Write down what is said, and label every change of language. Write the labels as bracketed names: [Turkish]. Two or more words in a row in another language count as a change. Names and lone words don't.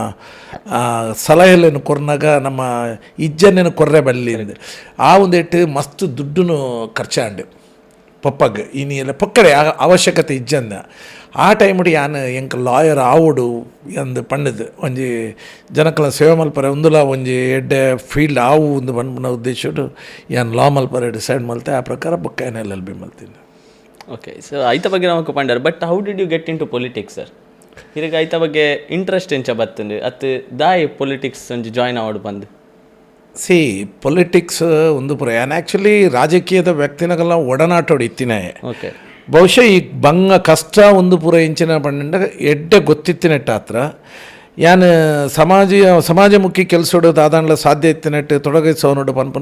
[Tulu] ಸಲಹೆಯನ್ನು ಕೊರ್ನಾಗ ನಮ್ಮ ಇಜ್ಜನ್ನೇನು ಕೊರ್ರೆ ಬಲ್ಲಿಂದು ಆ ಒಂದೇಟು ಮಸ್ತ್ ದುಡ್ಡು ಖರ್ಚಾಂಡು ಪಪ್ಪಗೆ ಇನಿ ಎಲ್ಲ ಪಕ್ಕಡೆ ಅವಶ್ಯಕತೆ ಇಜ್ಜಂದ ಆ ಟೈಮಡು ಯಾನು ಎಂಕ್ ಲಾಯರ್ ಆವೋಡು ಅಂದು ಪಂಡದು ಒಂಜಿ ಜನಕ್ಕಲ ಸೇವೆ ಮಲ್ಪರೆ ಒಂದುಲ ಒಂಜಿ ಎಡ್ಡೆ ಫೀಲ್ಡ್ ಆವು ಒಂದು ಪಂಡ್ನ ಉದ್ದೇಶಡು ಯಾನು ಲಾ ಮಲ್ಪರೆ ಡಿಸೈಡ್ ಮಲ್ತೆ ಆ ಪ್ರಕಾರ ಬೊಕ್ಕ ಏನು LLB ಮಲ್ತೀನಿ. ಓಕೆ ಸೊ ಐತ ಬಗ್ಗೆ ನಮಗೆ ಪಂಡರ್ [English] but how did you get into politics sir? [Tulu] ಈಗ ಐತ ಬಗ್ಗೆ ಇಂಟ್ರೆಸ್ಟ್ ಎಂಚ ಬತ್ತಂದು ಅತ್ತು ದಾಯ್ ಪೊಲಿಟಿಕ್ಸ್ ಒಂಜಿ ಜಾಯ್ನ್ ಆವಡು ಬಂದು ಪೊಲಿಟಿಕ್ಸ್ ಒಂದು ಪುರ ಯಾನ್ ಆ್ಯಕ್ಚುಲಿ ರಾಜಕೀಯದ ವ್ಯಕ್ತಿನಗೆಲ್ಲ ಒಡನಾಟೋಡು ಇತ್ತಿನೇ ಓಕೆ ಬಹುಶಃ ಈ ಬಂಗ ಕಷ್ಟ ಒಂದು ಪೂರ ಇಂಚಿನ ಪಂಡ ಎಡ್ಡೆ ಗೊತ್ತಿತ್ತಿನೆಟ್ಟ ಹತ್ರ ಯಾನು ಸಮಾಜಮುಖಿ ಕೆಲಸೋಡು ದಾದಾಂಡ್ಲ ಸಾಧ್ಯ ಇತ್ತಿನೆಟ್ಟು ತೊಡಗಿಸೋನೋಡು ಪನ್ಪನ